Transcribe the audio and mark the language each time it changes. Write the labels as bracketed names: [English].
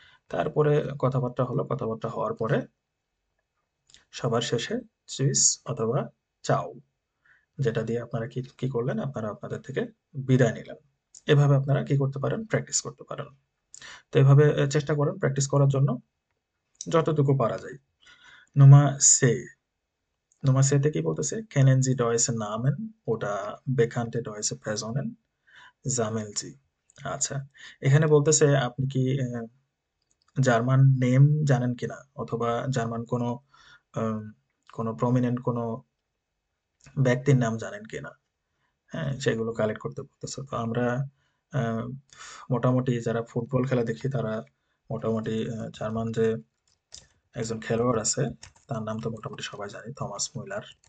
[Bangla] তারপরে কথাবার্তা হলো। কথাবার্তা হওয়ার পরে সবার শেষে চুইস অথবা চাও, যেটা দিয়ে আপনারা কি কি করলেন, আপনারা আপনাদের থেকে বিদায় নিলেন। এভাবে আপনারা কি করতে পারেন, প্র্যাকটিস করতে পারেন। তো এভাবে চেষ্টা করেন প্র্যাকটিস করার জন্য যতটুকু পারা যায়। [German] Nummer সে, Nummer সেতে কি বলতেছে, kennen Sie deutsche Namen oder bekannte deutsche Personen? Sammeln Sie। [Bangla] আচ্ছা, এখানে বলতেছে আপনি কি জার্মান নেম জানেন কিনা, অথবা জার্মান কোনো আম, কোনো প্রমিনেন্ট কোনো ব্যক্তির নাম জানেন কিনা, হ্যাঁ, সেগুলো কালেক্ট করতে বলতেছে। তো আমরা আহ, মোটামুটি যারা ফুটবল খেলা দেখি তারা মোটামুটি জার্মান যে একজন খেলোয়াড় আছে তার নাম তো মোটামুটি সবাই জানি, থমাস মুলার।